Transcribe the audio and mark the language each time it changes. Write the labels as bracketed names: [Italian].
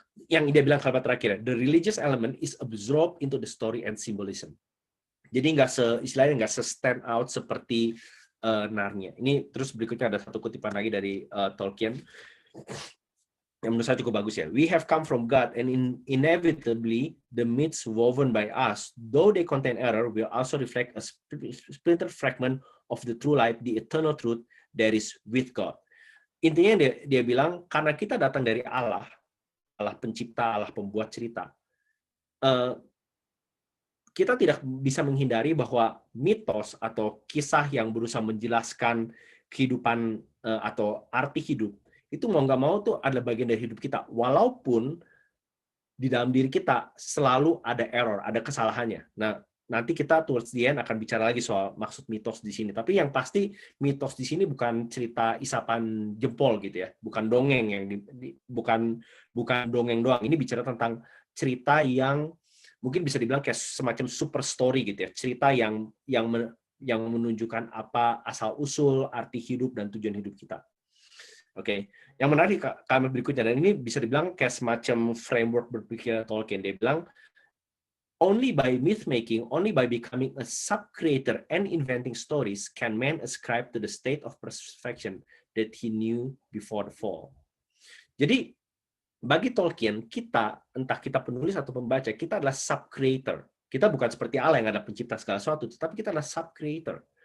[Indonesian] Yang dia bilang kalimat terakhir, [English] the religious element is absorbed into the story and symbolism. [Indonesian] Jadi istilahnya nggak [English] stand out [Indonesian] seperti Narnia. Ini terus berikutnya ada satu kutipan lagi dari Tolkien yang menurut saya cukup bagus ya. [English] We have come from God and inevitably the myths woven by us, though they contain error, will also reflect a splintered fragment of the true light, the eternal truth that is with God. [Indonesian] Intinya dia bilang karena kita datang dari Allah, Allah pencipta, Allah pembuat cerita. Kita tidak bisa menghindari bahwa mitos atau kisah yang berusaha menjelaskan kehidupan atau arti hidup itu mau nggak mau tuh adalah bagian dari hidup kita, walaupun di dalam diri kita selalu ada error, ada kesalahannya. Nah, nanti kita [English] towards the end [Indonesian] akan bicara lagi soal maksud mitos di sini. Tapi yang pasti mitos di sini bukan cerita isapan jempol gitu ya, bukan dongeng bukan dongeng doang. Ini bicara tentang cerita yang mungkin bisa dibilang kayak semacam [English] super story [Indonesian] gitu ya, cerita yang menunjukkan apa asal usul, arti hidup dan tujuan hidup kita. Oke, yang menarik kalimat berikutnya, dan ini bisa dibilang kayak semacam framework berpikir Tolkien. Dia bilang, [English] only by myth making, only by becoming a sub-creator and inventing stories can man ascribe to the state of perfection that he knew before the fall. [Indonesian] Jadi bagi Tolkien, entah kita penulis atau pembaca, kita adalah sub-creator. Kita bukan seperti Allah yang ada pencipta segala sesuatu, tetapi kita adalah sub-creator.